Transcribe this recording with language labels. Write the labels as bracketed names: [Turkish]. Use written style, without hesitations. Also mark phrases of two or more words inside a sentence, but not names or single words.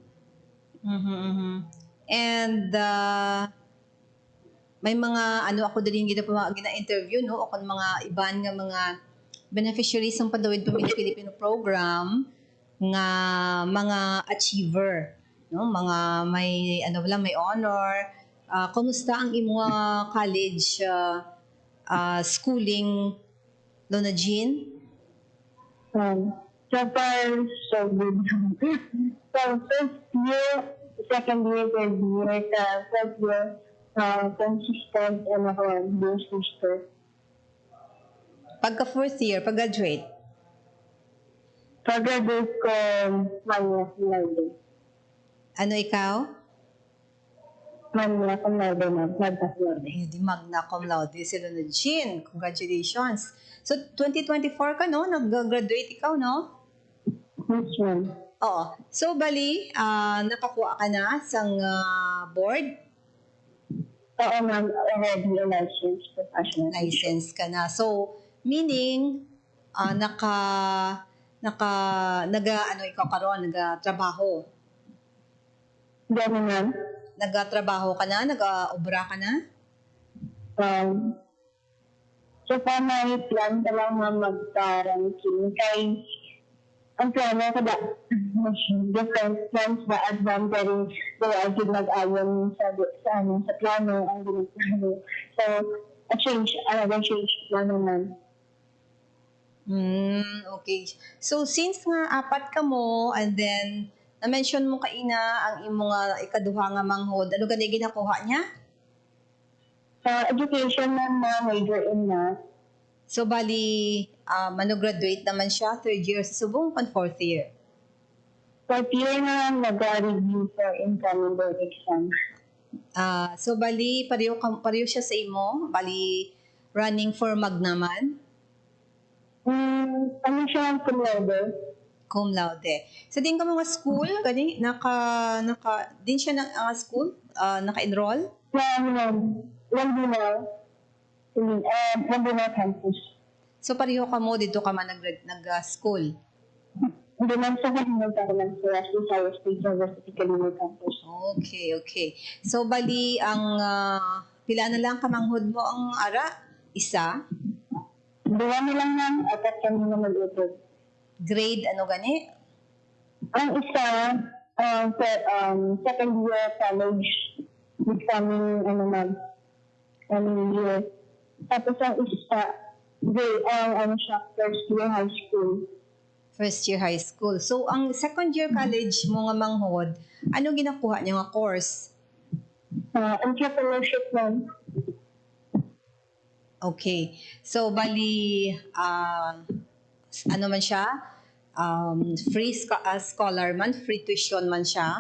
[Hiligaynon] And may mga ako din gina-interview no o kung mga iban nga mga beneficiaries ng Pantawid Pamilya Pilipino program nga mga achiever no mga may may honor. Kumusta ang imong college schooling, Lona Jean? [English] So far, so good. So, first year, second year, third year, fourth year, consistent and ako, being sister. [Hiligaynon] Pagka [English] fourth year, [Hiligaynon] pag-graduate? Pag-graduate ko, magna cum laude. Ano ikaw? Magna cum laude, magna cum laude. Di magna cum laude si Lona Jean. Congratulations. So, 2024 ka, no? Nag-graduate ikaw, no? [English] Yes, ma'am. [Hiligaynon] Oo. So, bali, nakakuha ka na sa board? Oo, ma'am. [English] Already a licensed professional. [Hiligaynon] License ka na. So, meaning, ikaw karon nagatrabaho? [Filipino] Gano'n, ma'am. [Hiligaynon] Nagatrabaho ka na? Nag-obra ka na? So, may plan ka lang mag-ranking kay ang plano ko [English] different plans [Hiligaynon] ba advantage kaya agad mag-ayon sa plano ang ginagawa. So, another change na naman. Okay. So, since nga apat ka mo, and then, na-mention mo kaina ang imo nga ikaduha nga manghod, ano gani ginakuha niya? [English] Education na major in math. [Hiligaynon] So, bali, graduate naman siya, [English] third year [Hiligaynon] sa subong, fourth year. [English] Fourth year na nag-review for incoming board exam. [Hiligaynon] So, bali, pareho siya sa imo, bali, running for mag naman, Ano siya cum laude? cum laude. So, din ka mga school, gani, din siya na school, naka-enroll? Lambuna campus. So, pareho ka mo, dito ka man nag-school. Hindi man sa Kalinod ako ng Visayas State University Kalinod campus. Okay. So, bali, ang pila na lang kamanghod mo ang ara? Isa? Dua na lang yan, apat kami na mag-utod. Grade, ano gani? Ang isa, [English] second year college, this coming year. [Hiligaynon] Tapos ang isa, [English] first year high school. First year high school. [Hiligaynon] So, ang [English] second year college [Hiligaynon] mo nga manghod, ano ginakuha niya nga course? Entrepreneurship lang. Okay. So, bali, ano man siya? [English] Free scholar [Hiligaynon] man? [English] Free tuition [Hiligaynon] man siya?